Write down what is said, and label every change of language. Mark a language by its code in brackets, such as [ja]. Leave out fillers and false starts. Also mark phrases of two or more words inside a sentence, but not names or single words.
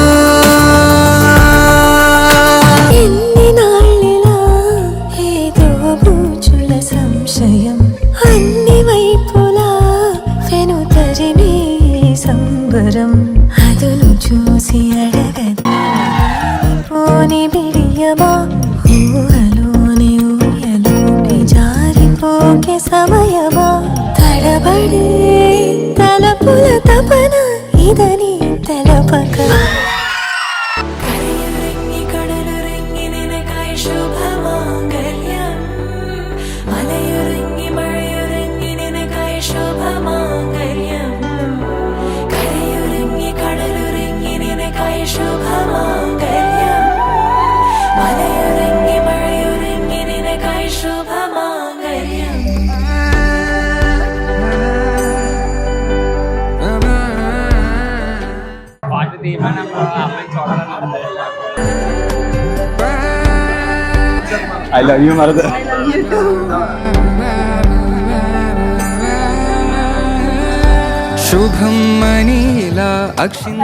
[te] ఎన్ని నాళ్ళిలా ఏదో బూచుల సంశయం అన్ని వైపులా వెనుతరినే సంబరం అదును చూసి అడగదా పోని బిడియమా ఊహలోని ఊయలోకి జారిపోకే సమయమా తడబడే తలపుల తపన ఇదని తెలపక [ml] കടലുറങ്ങി നിനക്കായി ശുഭമാംഗല്യം മലയുറങ്ങി മഴയുറങ്ങി നിനക്കായി ശുഭമാംഗല്യം കരയുറങ്ങി കടലുറങ്ങി നിനക്കായി ശുഭമാംഗല്യം മലയുറങ്ങി മഴയുറങ്ങി നിനക്കായി ശുഭമാംഗല്യം [te] పాట తీయమన్నప్పుడు ఆ అమ్మాయిని చూడాలని [en] I love you [te] మరద శుభం మనీలా అక్షింత